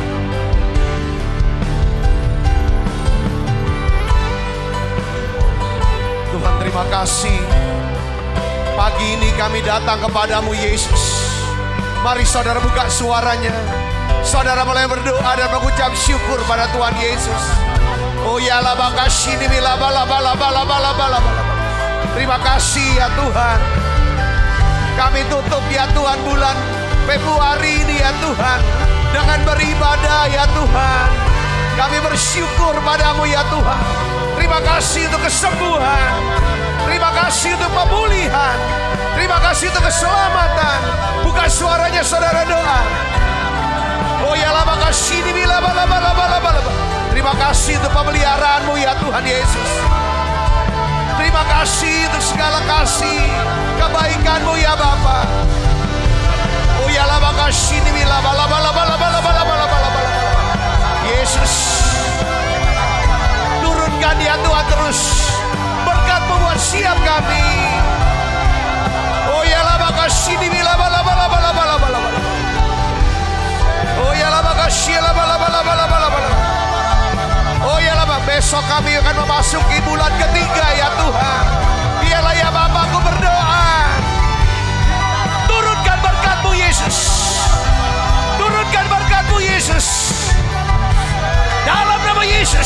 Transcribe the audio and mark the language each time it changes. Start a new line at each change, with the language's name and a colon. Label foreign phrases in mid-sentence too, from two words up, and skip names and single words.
Indonesian: Tuhan, terima kasih. Pagi ini kami datang kepadamu Yesus. Mari saudara buka suaranya. Saudara mulai berdoa dan mengucap syukur pada Tuhan Yesus. Oh ya la bakashini bila bala bala bala bala bala bala. Terima kasih ya Tuhan. Kami tutup ya Tuhan bulan Februari ini ya Tuhan dengan beribadah ya Tuhan. Kami bersyukur padamu ya Tuhan. Terima kasih untuk kesembuhan. Terima kasih untuk pemulihan. Terima kasih untuk keselamatan. Buka suaranya saudara doa. Oh ya la bakashini bila bala bala bala bala. Terima kasih untuk pemeliharaanmu ya Tuhan Yesus. Terima kasih untuk segala kasih kebaikanmu ya Bapa. Oh ya la bakashini bila bala bala bala bala bala bala bala. Yesus, turunkan ya Tuhan terus berkat-Mu buat siap kami. Oh ya la bakashini bila bala bala bala bala bala. Oh ya la bakashini bila bala bala bala bala. Oh ya lama, besok kami akan memasuki bulan ketiga ya Tuhan. Biarlah ya Bapa, aku berdoa, turunkan berkat-Mu Yesus. Yesus. Dalam nama Yesus.